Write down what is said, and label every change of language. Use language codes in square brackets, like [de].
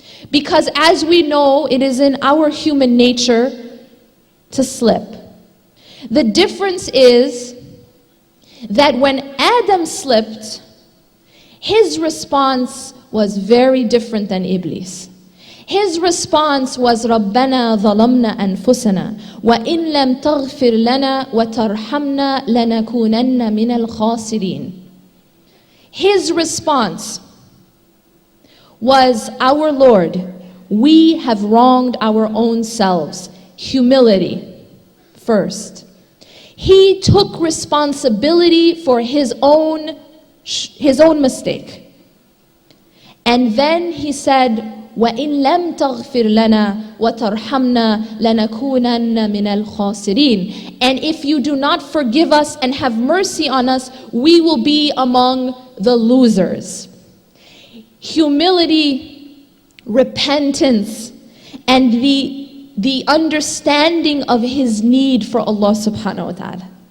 [en] Because as we know, it is in our human nature to slip. The difference is that when Adam slipped, his response was very different than Iblis. His response was [ar] رَبَّنَا ظَلَمْنَا أَنفُسَنَا وَإِن لَمْ تَغْفِرْ لَنَا وَتَرْحَمْنَا لَنَكُونَنَّ مِنَ الْخَاسِرِينَ. [en] His response was, our Lord, we have wronged our own selves. Humility first. He took responsibility for his own mistake. And then he said, [ar] وَإِن لَمْ تَغْفِرْ لَنَا وَتَرْحَمْنَا لَنَكُونَنَّ مِنَ الْخَاسِرِينَ. [en] And if you do not forgive us and have mercy on us, we will be among the losers. Humility, repentance, and the understanding of his need for Allah subhanahu wa ta'ala.